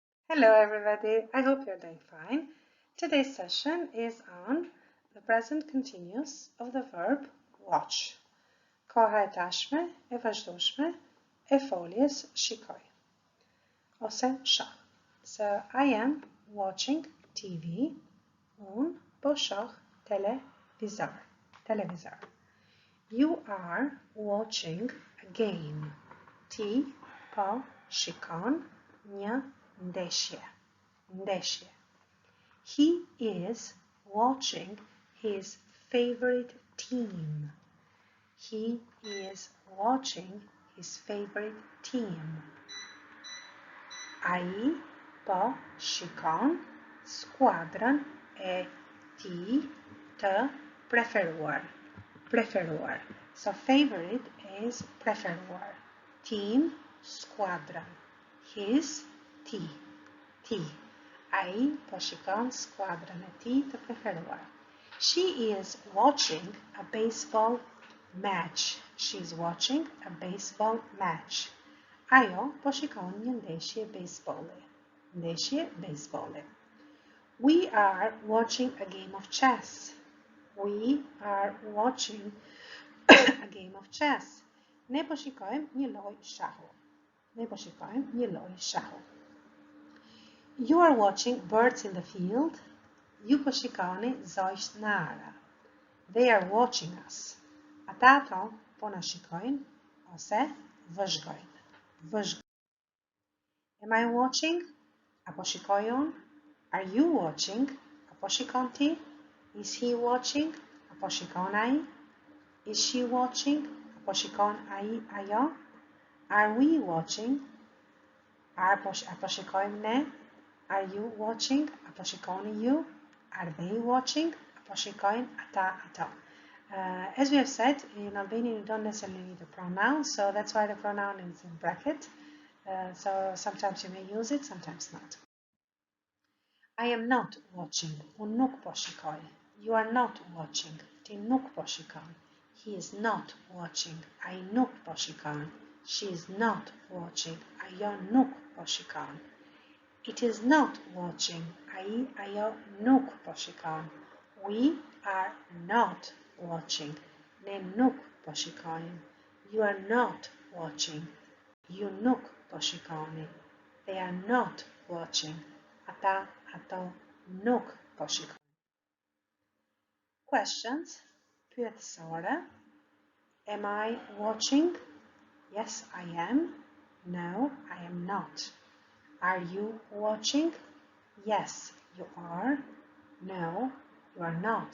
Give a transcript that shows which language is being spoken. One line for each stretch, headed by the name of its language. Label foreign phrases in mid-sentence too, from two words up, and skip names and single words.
English: Hello everybody, I hope you're doing fine. Today's session is on the present continuous of the verb watch.
Albanian: Koha e tashme, e vazhdueshme, e foljes shikoj. Ose shoh.
English: So I am watching TV.
Albanian: Un po shoh televizor.
English: You are watching a game.
Albanian: Ti po shikon një ndeshje.
English: He is watching his favorite team. He is watching his favorite team.
Albanian: Ai po shikon skuadrën e tij të preferuar.
English: So favorite is preferuar.
Albanian: Team, skuadrën. His, ti. Ai po shikon skuadrën e tij të preferuar.
English: She is watching a baseball match. She's watching a baseball match.
Albanian: Ajo po shikon një ndeshje bejsbolli.
English: We are watching a game of chess. We are watching a game of chess.
Albanian: Ne po shikojmë një lojë shahu.
English: You are watching birds in the field.
Albanian: Ju po shikoni zojsht në ara.
English: They are watching us.
Albanian: Ata ato po na shikojnë ose vëzhgojnë.
English: Am I watching?
Albanian: Apo shikoj unë?
English: Are you watching?
Albanian: Apo shikon ti?
English: Is he watching?
Albanian: Apo shikon ai?
English: Is she watching?
Albanian: Apo shikon ai, ajo?
English: Are we watching?
Albanian: Apo shikojmë ne?
English: Are you watching?
Albanian: Apo shikoni ju?
English: Are they watching?
Albanian: Apo shikojnë ata, ato.
English: As we have said, in Albanian you don't necessarily need a pronoun, so that's why the pronoun is in bracket. So sometimes you may use it, sometimes not. I am not watching.
Albanian: Unë nuk po shikoj.
English: You are not watching.
Albanian: Ti nuk po shikon.
English: He is not watching.
Albanian: Ai nuk po shikon.
English: She is not watching.
Albanian: Ajo nuk po shikon.
English: It is not watching.
Albanian: Ai, ajo nuk po shikon.
English: We are not watching.
Albanian: Ne nuk po shikojmë.
English: You are not watching.
Albanian: Ju nuk po shikoni.
English: They are not watching.
Albanian: Ata, ato nuk po shikojnë.
English: Questions? Pyetësore. Am I watching? Yes, I am. No, I am not. Are you watching? Yes, you are. No, you are not.